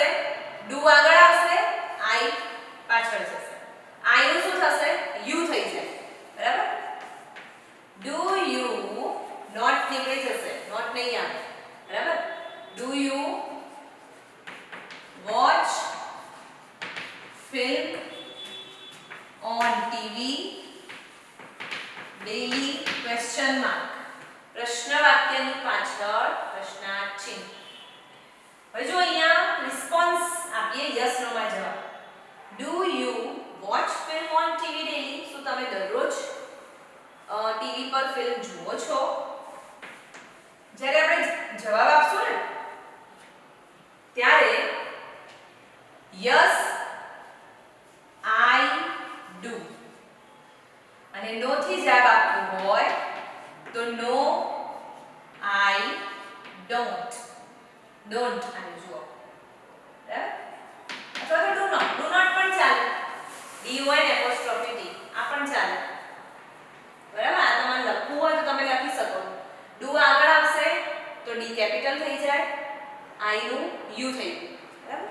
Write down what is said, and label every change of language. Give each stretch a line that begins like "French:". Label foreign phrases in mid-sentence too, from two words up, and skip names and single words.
Gujarati: ડુ આગળ આવશે, આઈ પાછળ જશે. આઈ નું શું થશે? યુ થઈ જાય, બરાબર?
English: do you
Gujarati: નોટ નીકળી જશે, નોટ નહીં આવે, બરાબર?
English: do you watch film on TV daily question mark.
Gujarati: પ્રશ્ન વાક્યની પાછળ પ્રશ્નાર્થ ચિહ્ન. હવે જો અહીંયા રિસ્પોન્સ આપીએ
English: yes no
Gujarati: માં જવાબ.
English: Do you watch film on TV daily?
Gujarati: શું તમે દરરોજ ટીવી પર ફિલ્મ જુઓ છો? જ્યારે આપણે જવાબ આપશું ને ત્યારે
English: yes I do
Gujarati: અને નો થી જવાબ આપવું હોય તો
English: no I don't.
Gujarati: Don't આને જુઓ, બરાબર? અથવા તો
English: do not
Gujarati: પણ ચાલે. D હોય ને
English: apostrophe T
Gujarati: આ પણ ચાલે, બરાબર? આ તમારે લખવું હોય તો તમે લખી શકો. do આગળ આવશે તો
English: D capital
Gujarati: થઈ જાય, I નું U થઈ ગયું, બરાબર?